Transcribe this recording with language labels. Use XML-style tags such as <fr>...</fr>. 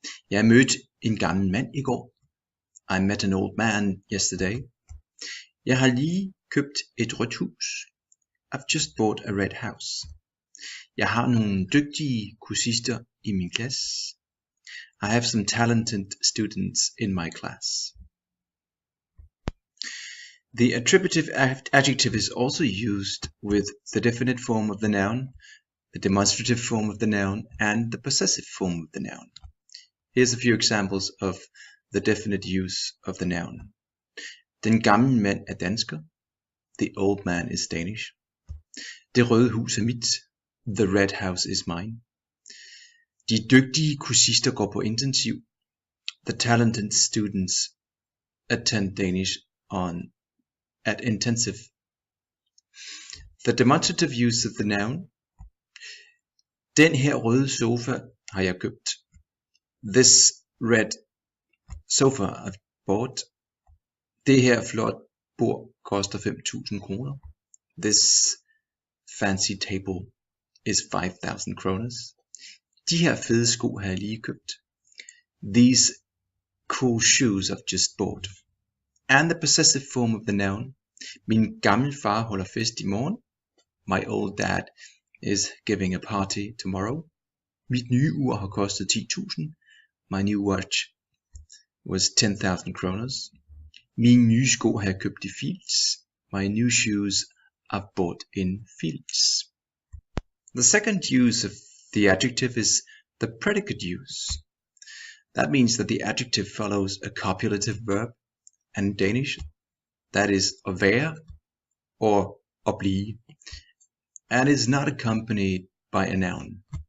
<da>Jeg mødte en gammel mand i går.</da> <en>I met an old man yesterday.</en> <da>Jeg har lige købt et rødt hus.</da> <en>I've just bought a red house.</en> <da>Jeg har nogle dygtige kursister i min klasse.</da> <en>I have some talented students in my class. The attributive adjective is also used with the definite form of the noun, the demonstrative form of the noun, and the possessive form of the noun. Here's a few examples of the definite use of the noun.</en> <da>Den gamle mand er dansker.</da> <en>The old man is Danish.</en> <da>Det røde hus er mit.</da> <en>The red house is mine.</en> <da>De dygtige kursister går på intensiv.</da> <en>The talented students attend Danish at intensive. The demonstrative use of the noun.</en> <da>Den her røde sofa har jeg købt.</da> <en>This red sofa I've bought.</en> <da>Det her flot bord koster 5.000 kroner.</da> <en>This fancy table is 5,000 kroners.</en> <da>De her fede sko har jeg lige købt.</da> <en>These cool shoes I've just bought. And the possessive form of the noun.</en> <da>Min gammel far holder fest i morgen.</da> <en>My old dad is giving a party tomorrow.</en> <da>Mit nye ur har kostet 10.000.</da> <en>My new watch was 10,000 kroners.</en> <da>Mine nye sko har jeg købt i Fields.</da> <en>My new shoes I've bought in Fields. The second use of the adjective is the predicate use. That means that the adjective follows a copulative verb, and in Danish, that is at være or at blive, and is not accompanied by a noun.</en>